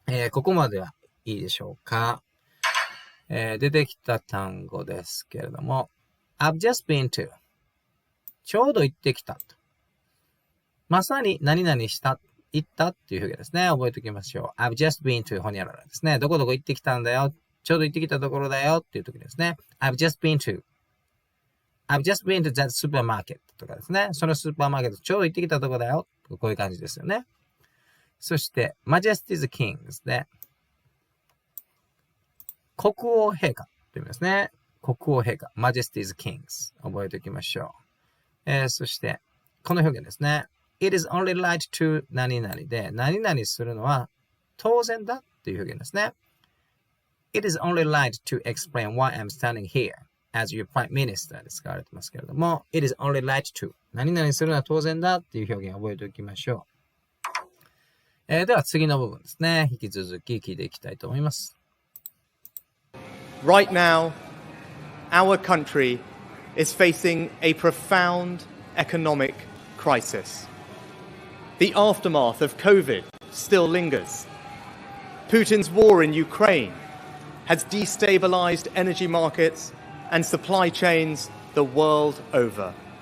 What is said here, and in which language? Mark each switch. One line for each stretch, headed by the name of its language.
Japanese: ここまではいいでしょうか。出てきた単語ですけれども
English: I've just been to
Japanese: ちょうど行ってきたと。まさに何々した行ったっていう表現ですね。覚えておきましょう。
English: I've just been to
Japanese: ほにゃららですね。どこどこ行ってきたんだよ。ちょうど行ってきたところだよっていう時ですね。
English: I've just been to that supermarket
Japanese: とかですね。そのスーパーマーケットちょうど行ってきたところだよ。こういう感じですよね。そして、
English: Majesty the King's
Japanese: で、国王陛下という意味ですね。国王陛下。
English: Majesty the King's
Japanese: 覚えておきましょう。そして、この表現ですね。
English: It is only right to
Japanese: 何々で、何々するのは当然だっていう表現ですね。
English: It is only right to explain why I'm standing here as your prime minister
Japanese: で使われてますけれども、
English: It is only right to
Japanese: 何々するのは当然だっていう表現を覚えておきましょう。では次の部分ですね。引き続き聞いていきたいと思います。
English: Right now, our country is facing a profound economic crisis. The aftermath of COVID still lingers. Putin's war in Ukraine has destabilized energy markets and supply chains the world over.